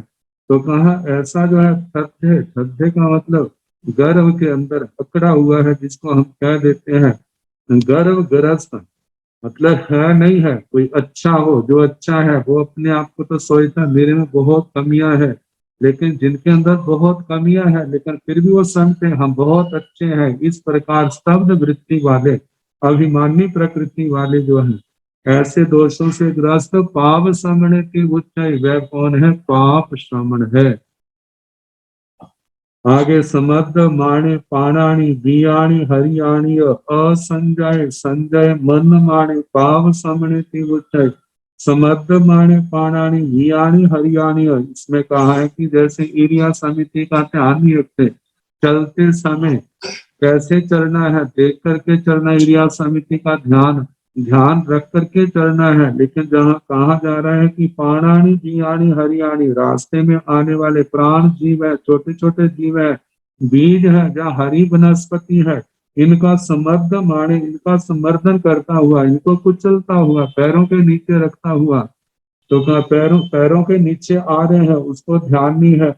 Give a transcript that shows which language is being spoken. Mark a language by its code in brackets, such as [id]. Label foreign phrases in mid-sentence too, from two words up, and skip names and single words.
[hi] तो कहा ऐसा जो है श्रद्धे, श्रद्धे का मतलब गर्व के अंदर पकड़ा हुआ है, जिसको हम कह देते हैं गर्व ग्रस्त, मतलब है नहीं है, कोई अच्छा हो, जो अच्छा है वो अपने आप को तो सोचता मेरे में बहुत कमियां है, लेकिन जिनके अंदर बहुत कमियां हैं लेकिन फिर भी वो समझते हैं हम बहुत अच्छे हैं। इस प्रकार स्तब्ध वृत्ति वाले, अभिमानी प्रकृति वाले जो हैं, ऐसे दोषों से ग्रस्त पाप श्रमण की उच्चाई, वह कौन है? पाप श्रमण है। [pra] आगे समर्थ माणे पाणाणी बियाणी हरियाणी असंजय संजय मन माणे पाव समणे की उच्चाई। समर्थ माणे पाणाणी बियाणी हरियाणी, [hi] इसमें कहा है कि जैसे ईरिया समिति का ध्यान नहीं रखते, चलते समय कैसे चलना है, देख करके चलना, ईरिया समिति का ध्यान ध्यान रख करके चलना है। लेकिन जहाँ कहा जा रहा है कि [pra] पाणानी जीवानी हरियाणी, [hi] रास्ते में आने वाले प्राण जीव है, छोटे छोटे जीव है, बीज है, जहाँ हरी वनस्पति है, इनका समर्थ माने, इनका समर्थन करता हुआ, इनको कुचलता हुआ, पैरों के नीचे रखता हुआ, तो कहा पैरों पैरों के नीचे आ रहे हैं, उसको ध्यान नहीं है।